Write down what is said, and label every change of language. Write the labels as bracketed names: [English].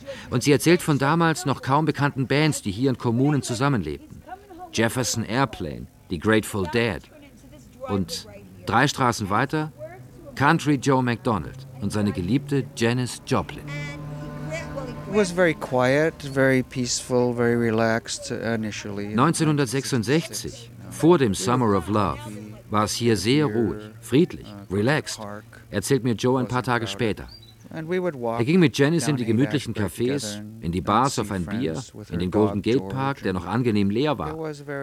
[German] Und sie erzählt von damals noch kaum bekannten Bands, die hier in Kommunen zusammenlebten. Jefferson Airplane, die Grateful Dead. Und drei Straßen weiter, Country Joe McDonald und seine geliebte Janis Joplin. [English] Was very quiet, very peaceful, very relaxed initially. [German] 1966, vor dem Summer of Love, war es hier sehr ruhig, friedlich, relaxed, erzählt mir Joe ein paar Tage später. Er ging mit Janis in die gemütlichen Cafés, in die Bars auf ein Bier, in den Golden Gate Park, der noch angenehm leer war.